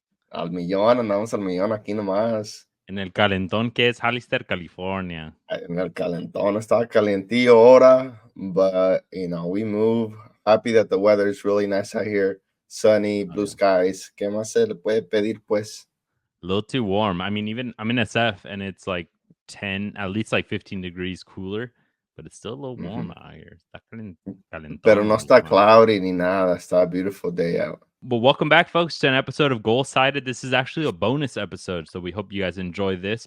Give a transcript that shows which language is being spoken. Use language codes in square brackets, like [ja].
[es] Al millón, andamos al millón aquí nomás. En el calentón que es Hollister, California. En el calentón está calientillo ahora, [en] but we move. Happy that the weather is really nice out here. Sunny, blue skies. [es] ¿Qué más se le puede pedir, pues? [en] A little too warm. I mean, even I'm in SF and it's like 10, at least like 15 degrees cooler, but it's still a little warm out here. [es] Está calentón. Pero no está cloudy ni nada. Está [en] a beautiful day out. Well, welcome back, folks, to an episode of Goal Sided. This is actually a bonus episode, so we hope you guys enjoy this.